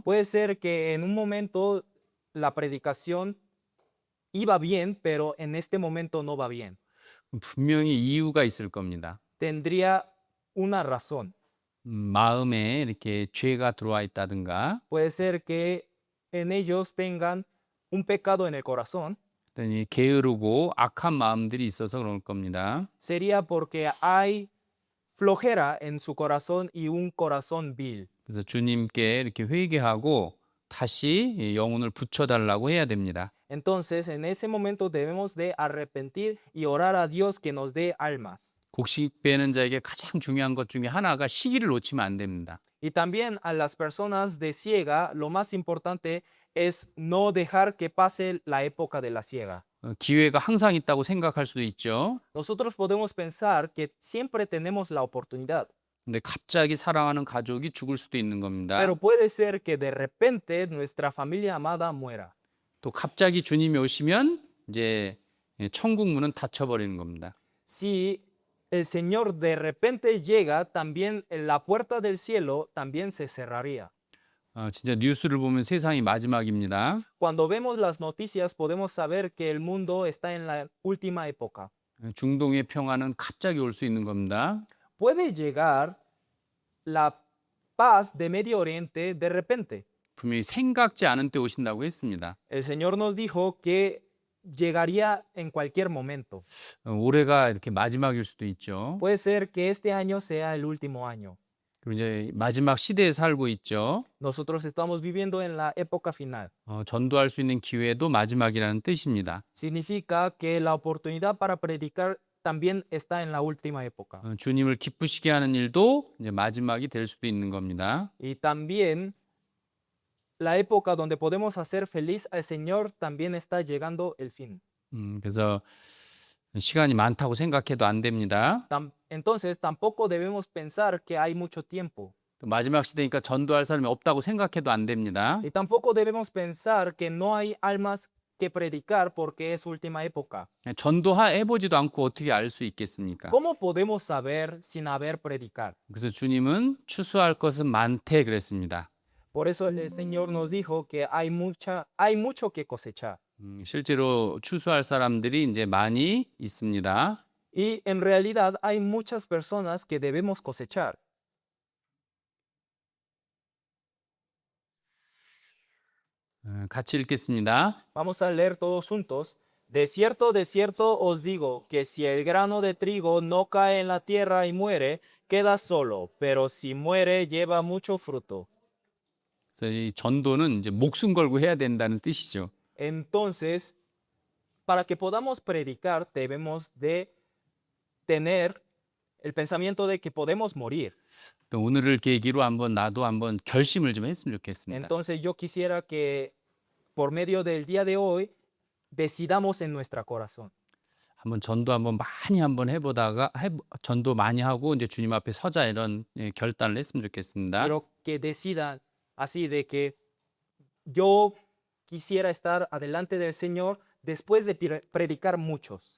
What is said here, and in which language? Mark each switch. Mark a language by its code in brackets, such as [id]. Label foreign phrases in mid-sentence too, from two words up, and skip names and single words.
[es] Puede ser que en un momento la predicación iba bien, pero en este momento no va bien. [ko] 분명히 이유가 있을 겁니다. [es] Tendría una razón. [ko] 마음에 이렇게 죄가 들어와 있다든가 [es] Puede ser que en ellos tengan un pecado en el corazón. [ko] 어떤 이 게으르고 악한 마음들이 있어서 그럴 겁니다. [es] Sería porque hay flojera en su corazón y un corazón vil. [ko] 그래서 주님께 이렇게 회개하고 다시 이 영혼을 붙여달라고 해야 됩니다. [es] Entonces, en ese momento debemos de arrepentir y orar a Dios que nos dé almas. [ko] 곡식 베는 자에게 가장 중요한 것 중에 하나가 시기를 놓치면 안 됩니다. [es] Y también a las personas de siega, lo más importante es no dejar que pase la época de la siega. [ko] 기회가 항상 있다고 생각할 수도 있죠. [es] Nosotros podemos pensar que siempre tenemos la oportunidad, [ko] 근데 갑자기 사랑하는 가족이 죽을 수도 있는 겁니다. [es] pero puede ser que de repente nuestra familia amada muera. [ko] 또 갑자기 주님이 오시면 이제 천국 문은 닫혀버리는 겁니다. [es] Si el Señor de repente llega, también la puerta del cielo también se cerraría. [ko] 진짜 뉴스를 보면 세상이 마지막입니다. [es] Cuando vemos las noticias podemos saber que el mundo está en la última época. [ko] 중동의 평화는 갑자기 올 수 있는 겁니다. [es] Puede llegar la paz de Medio Oriente de repente. [ko] 분명히 생각지 않은 때 오신다고 했습니다. [es] El Señor nos dijo que llegaría en cualquier momento. [ko] 올해가 이렇게 마지막일 수도 있죠. [es] Puede ser que este año sea el último año. [ko] 그리고 이제 마지막 시대에 살고 있죠. [es] Nosotros estamos viviendo en la época final. [ko] 전도할 수 있는 기회도 마지막이라는 뜻입니다. [es] Significa que la oportunidad para predicar también está en la última época. [ko] 주님을 기쁘시게 하는 일도 이제 마지막이 될 수도 있는 겁니다. [es] Y también la época donde podemos hacer feliz al Señor también está llegando el fin. [ko] 그래서 시간이 많다고 생각해도 안 됩니다. [es] Entonces tampoco debemos pensar que hay mucho tiempo. [ko] 또 마지막 시대니까 전도할 사람이 없다고 생각해도 안 됩니다. [es] Y tampoco debemos pensar que no hay almas que predicar porque es última época. [ko] 전도해보지도 않고 어떻게 알 수 있겠습니까? [es] ¿Cómo podemos saber sin haber predicar? [ko] 그래서 주님은 추수할 것은 많대 그랬습니다. [es] Por eso el Señor nos dijo que hay mucho que cosechar. [ko] 실제로 추수할 사람들이 이제 많이 있습니다. [es] Y en realidad hay muchas personas que debemos cosechar. [ko] 같이 읽겠습니다. [es] Vamos a leer todos juntos. De cierto, os digo, que si el grano de trigo no cae en la tierra y muere, queda solo, pero si muere, lleva mucho fruto. [ko] 그래서 이 전도는 이제 목숨 걸고 해야 된다는 뜻이죠. [es] Entonces, para que podamos predicar, debemos de tener el pensamiento de que podemos morir. [ko] 또 오늘을 계기로 나도 한번 결심을 좀 했으면 좋겠습니다. [es] Entonces, yo quisiera que por medio del día de hoy decidamos en nuestro corazón. [ko] 한번 전도 많이 해보다가 전도 많이 하고 이제 주님 앞에 서자 이런 결단을 했으면 좋겠습니다. [es] Quiero que decidan así de que yo quisiera estar adelante del Señor después de predicar muchos.